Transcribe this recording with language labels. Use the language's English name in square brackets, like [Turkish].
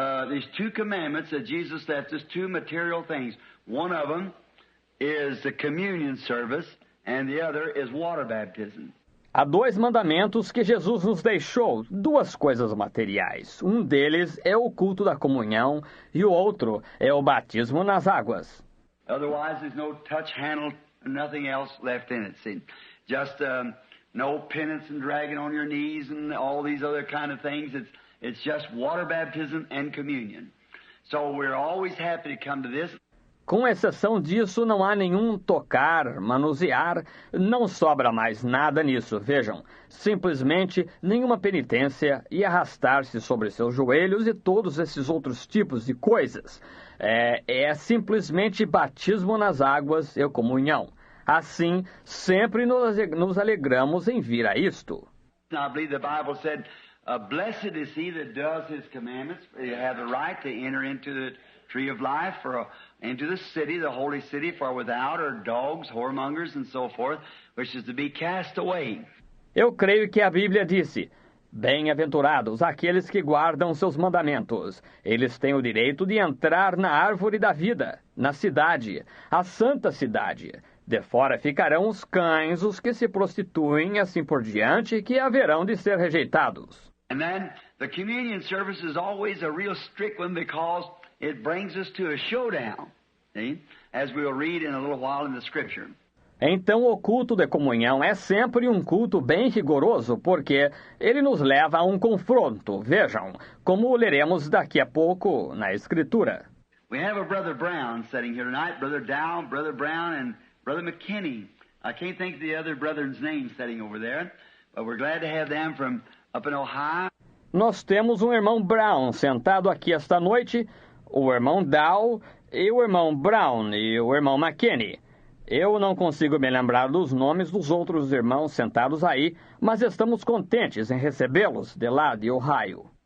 [English] These two commandments that Jesus left us, two material things. One of them is the communion service, and the other is water baptism. [Portuguese] Há dois mandamentos que Jesus nos deixou, duas coisas materiais. Um deles é o culto da comunhão e o outro é o batismo nas águas. [English] Otherwise, there's no touch, handle, nothing else left in it. See, just no penance and dragging on your knees and all these other kind of things. It's just water baptism and communion. So we're always happy to come to this. [Portuguese] Com exceção disso, não há nenhum tocar, manusear, não sobra mais nada nisso, vejam. Simplesmente nenhuma penitência e arrastar-se sobre seus joelhos e todos esses outros tipos de coisas. É simplesmente batismo nas águas e comunhão. Assim, sempre nos alegramos em vir a isto. [English] I believe the Bible said, blessed is he that does his commandments. You have the right to enter into the tree of life, into the city, the holy city, for without are dogs, whoremongers, and so forth, which is to be cast away. [Portuguese] Eu creio que a Bíblia disse, bem-aventurados aqueles que guardam seus mandamentos. Eles têm o direito de entrar na árvore da vida, na cidade, a santa cidade. De fora ficarão os cães, os que se prostituem, assim por diante, que haverão de ser rejeitados. [English] And then the communion service is always a real strict one because it brings us to a showdown, see? As we'll read in a little while in the Scripture. [Portuguese] Então o culto de comunhão é sempre um culto bem rigoroso, porque ele nos leva a um confronto, vejam, como leremos daqui a pouco na Escritura. [English] We have a Brother Brown sitting here tonight, Brother Dow, Brother Brown, and Brother McKinney. I can't think of the other brother's name sitting over there, but we're glad to have them from up in Ohio. [Portuguese] Nós temos um irmão Brown sentado aqui esta noite, o irmão Dow e o irmão Brown e o irmão McKinney. Eu não consigo me lembrar dos nomes dos outros irmãos sentados aí, mas estamos contentes em recebê-los de lá de Ohio.